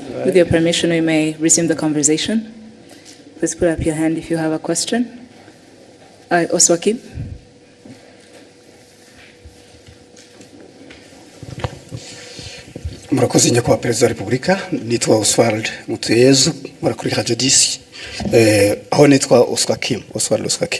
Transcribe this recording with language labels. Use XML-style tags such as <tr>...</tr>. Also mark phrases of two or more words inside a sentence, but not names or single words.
<en>With your permission, we may resume the conversation. Please put up your hand if you have a question. Oswaki.</en> <rw>Murakoze nyakubahwa Perezida wa Repubulika, nitwa Oswald Mutuyezu, murakuri Radio 10. Aho nitwa Oswald Oswakim.</rw>